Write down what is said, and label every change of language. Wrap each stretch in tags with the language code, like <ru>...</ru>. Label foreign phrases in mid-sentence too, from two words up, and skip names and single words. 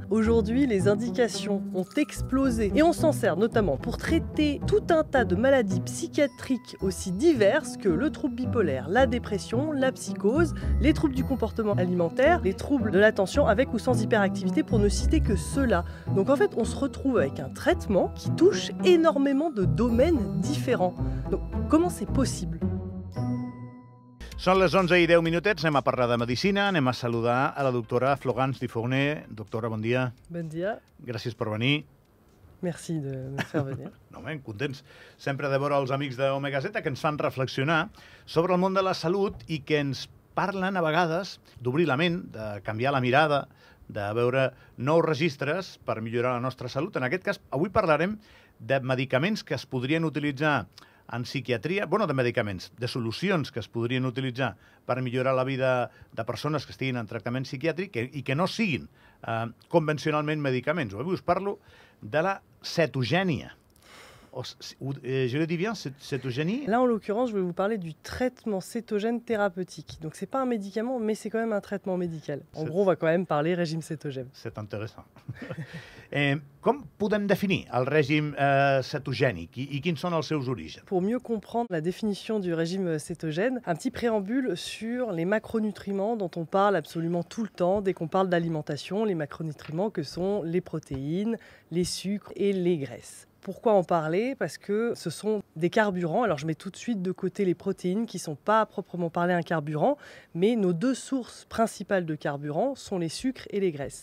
<fr>Aujourd'hui, les indications ont explosé et on s'en sert notamment pour traiter tout un tas de maladies psychiatriques aussi diverses que le trouble bipolaire, la dépression, la psychose, les troubles du comportement alimentaire, les troubles de l'attention avec ou sans hyperactivité pour ne citer que ceux-là. Donc en fait, on se retrouve avec un traitement qui touche énormément de domaines différents. Donc, comment c'est possible?</fr> <ca>Són les 11:10, anem a parlar de medicina, anem a saludar a la doctora Florence Difourné. Doctora, bon dia. Bon dia. Gràcies per venir.</ca> <fr>Merci de me faire venir.</fr> <ca>No, ben, contents sempre de veure els amics d'Omega Z que ens fan reflexionar sobre el món de la salut i que ens parlen a vegades d'obrir la ment, de canviar la mirada, de veure nous registres per millorar la nostra salut. En aquest cas, avui parlarem de medicaments que es podrien utilitzar en psiquiatria, de medicaments, de solucions que es podrien utilitzar per millorar la vida de persones que estiguin en tractament psiquiàtric i que no siguin convencionalment medicaments. Avui us parlo de la cetogènia.</ca> <fr>Je le dis bien, cétogénie? Là, en l'occurrence, je vais vous parler du traitement cétogène thérapeutique. Donc, c'est pas un médicament, mais c'est quand même un traitement médical. En gros, on va quand même parler régime cétogène. C'est intéressant.</fr> <ca>Com podem definir el règim cetogènic i quins són els seus orígens?</ca> <fr>Pour mieux comprendre la définition du régime cétogène, un petit préambule sur les macronutriments dont on parle absolument tout le temps dès qu'on parle d'alimentation, les macronutriments que sont les protéines, les sucres et les graisses. Pourquoi en parler? Parce que ce sont des carburants. Alors je mets tout de suite de côté les protéines qui ne sont pas à proprement parler un carburant, mais nos deux sources principales de carburant sont les sucres et les graisses.</fr>